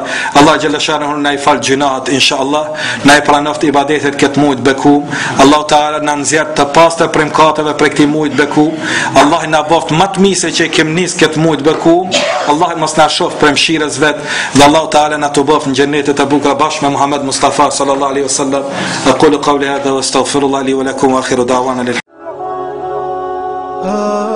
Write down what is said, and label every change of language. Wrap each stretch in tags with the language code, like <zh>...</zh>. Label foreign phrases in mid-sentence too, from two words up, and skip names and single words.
<sq>Allah xhaleshanu na I fal gjunaat inshallah, na I pranoft ibadetet këtë muaj të bekum. Allah Taala na nxjerr të pastër prej mëkateve për këtë muaj të bekum. Allah na boft më të mirë që kem nis këtë muaj të bekum. Allah mos na shoh për mëshirës vet dhe Allah Taala na të boft në xhenetet e bukura bashkë me Muhammed Mustafa</sq> <ar>صلى الله عليه وسلم. أقول قولي هذا وأستغفر الله لي ولكم وآخر دعوانا</ar>